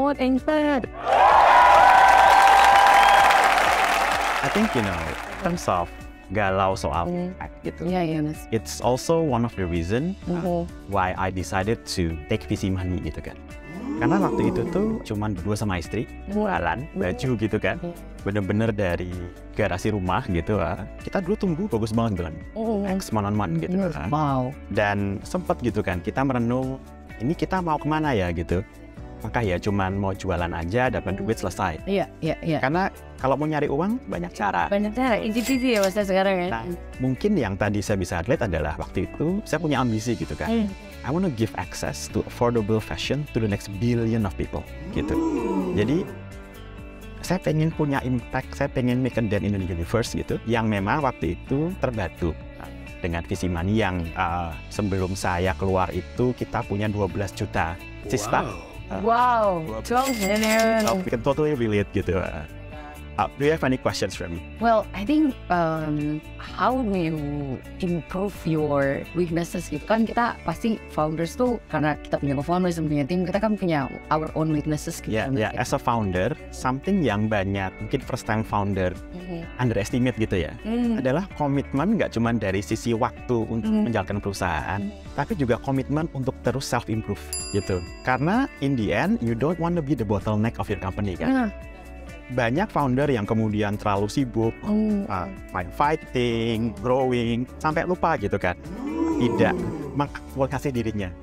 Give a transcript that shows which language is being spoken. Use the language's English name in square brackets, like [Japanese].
[English] Thanks man. I think in terms of [Indonesian] galau soal gitu. Mas. [English] It's also one of the reason why I decided to take VC money [Indonesian] gitu kan. Karena waktu itu tuh cuman berdua sama istri, jualan baju gitu kan. Bener-bener dari garasi rumah gitu. Kita dulu tumbuh bagus banget kan. X month gitu kan. Wow. Dan sempet gitu kan, kita merenung, ini kita mau kemana ya gitu. Maka ya cuman mau jualan aja, dapat duit selesai. Iya. Karena kalau mau nyari uang, banyak cara. Banyak cara, easy ya masa sekarang ya. Nah, mungkin yang tadi saya bisa relate adalah waktu itu saya punya ambisi gitu kan. [English] I want to give access to affordable fashion to the next billion of people gitu. [Indonesian] Jadi saya pengen punya impact, saya pengen [English] make a dent in the universe [Indonesian] gitu. Yang memang waktu itu terbantu dengan visi money yang sebelum saya keluar itu kita punya 12 juta sista. [English] Wow, 12 million. So we can totally relate gitu. Do you have any questions for me? Well, I think how do you improve your weaknesses [Indonesian] gitu kan, kita pasti founders tuh karena kita punya co-founders, punya tim, kita kan punya [English] our own weaknesses [Indonesian] gitu. Ya, [English] as a founder, [Indonesian] something yang banyak mungkin [English] first time founder underestimate [Indonesian] gitu ya, adalah komitmen nggak cuma dari sisi waktu untuk menjalankan perusahaan, tapi juga komitmen untuk terus [English] self improve [Indonesian] gitu. [English] Karena in the end, you don't want to be the bottleneck of your company kan. [Indonesian] Banyak founder yang kemudian terlalu sibuk fighting, growing, sampai lupa gitu kan, tidak mengaktifasi dirinya.